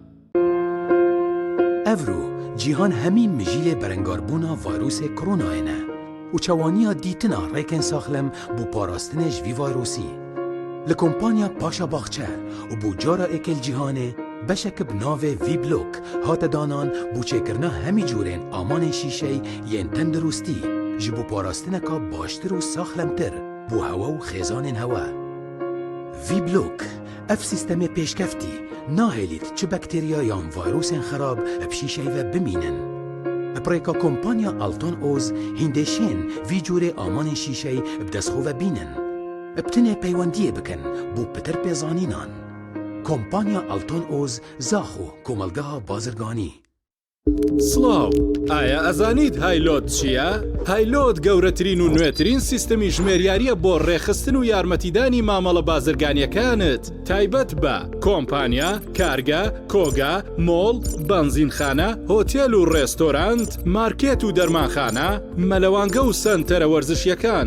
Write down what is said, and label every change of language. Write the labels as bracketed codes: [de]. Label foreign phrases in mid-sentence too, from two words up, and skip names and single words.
[ku] ئەڤرو جیهان هەمی مژیلێ بەرەنگاربوونا ڤایرۆسێ کۆرۆنایەنە و چەوانیە دیتنا ڕێکên ساخلەم بۆ پاراستنێ ژڤی ڤایرۆسی لە کۆمپانیا پاشا باخچە و بۆ جارە ئێکل جیهانێ بەشێکە بناوێ ڤی بلۆک هاتە دانان بۆ چێکردنا هەمی جۆرێن ئامانên شیشەی یەن تەندروستی ji bo parastineka baştir û saxlemtir bû hewa û xêzanên hewa. Vîblok, ev sîstemê pêşkeftî nahêlît çi bakteriya yan vayrosên xerab eb şîşeyê ve bimînin. Pirêka kompanya Alton Oz hîndeşên vî corê amanên şîşeyê bi destxwe ve bînin. Eb tinê peywendiyê bikin bû pitir pêzanînan. Kompanya Alton Oz zaxo komelgeha bazirganî. [ckb] سڵاو ئایا ئەزانیت هایلۆت چییە؟ هایلۆت گەورەترین و نوێترین سیستەمی ژمێریاریە بۆ ڕێخستن و یارمەتیدانی مامەڵە بازرگانیەکانت تایبەت بە کۆمپانیا، کارگە، کۆگا، مۆڵ، بەنزینخانە، هۆتێل و ڕێستۆرانت، مارکێت و دەرمانخانە، مەلەوانگە و سەنتەرە وەرزشیەکان.